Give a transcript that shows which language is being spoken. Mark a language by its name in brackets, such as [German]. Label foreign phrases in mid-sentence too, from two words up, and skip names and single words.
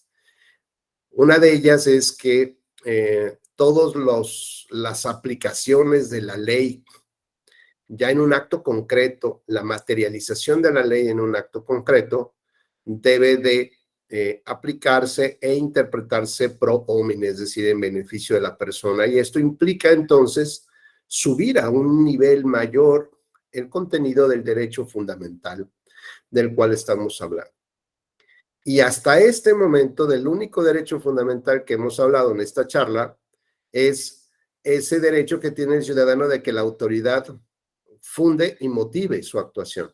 [Spanish] Una de ellas es que todas las aplicaciones de la ley, ya en un acto concreto, la materialización de la ley en un acto concreto, debe de aplicarse e interpretarse [Latin] pro homine, [Spanish] es decir, en beneficio de la persona. Y esto implica entonces subir a un nivel mayor el contenido del derecho fundamental del cual estamos hablando. Y hasta este momento, del único derecho fundamental que hemos hablado en esta charla es ese derecho que tiene el ciudadano de que la autoridad funde y motive su actuación.